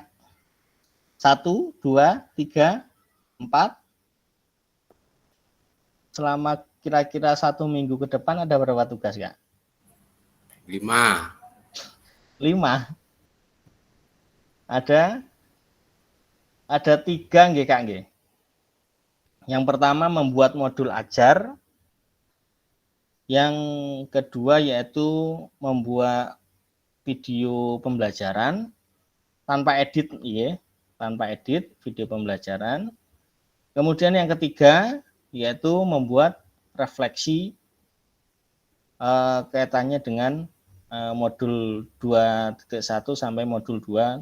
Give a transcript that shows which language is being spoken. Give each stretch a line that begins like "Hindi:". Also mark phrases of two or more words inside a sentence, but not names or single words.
Indonesian: 1, 2, 3, 4. Selama kira-kira 1 minggu ke depan ada berapa tugas kak? 5. Ada 3 nggih kak nggih. Yang pertama membuat modul ajar. Yang kedua yaitu membuat video pembelajaran tanpa edit, ya, tanpa edit video pembelajaran. Kemudian yang ketiga yaitu membuat refleksi kaitannya dengan modul 2.1 sampai modul 2.5.